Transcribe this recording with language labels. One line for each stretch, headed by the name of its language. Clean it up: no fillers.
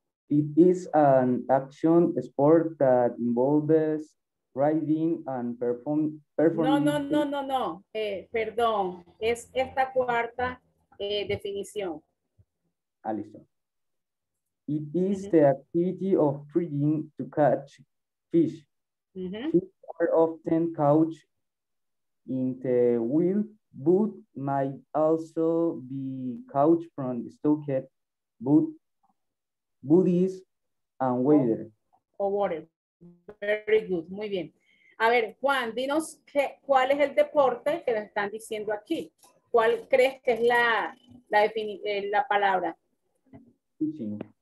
English: It is an action sport that involves riding and performing.
Spanish: No. Perdón. Es esta cuarta definición. Ah, listo.
English: It is the activity of trying to catch fish. Fish are often caught in the wild, but might also be caught from stocked bodies and water. O water. Very good.
Spanish: Muy bien. A ver, Juan, dinos cuál es el deporte que nos están diciendo aquí. ¿Cuál crees que es la palabra?
English: Fishing.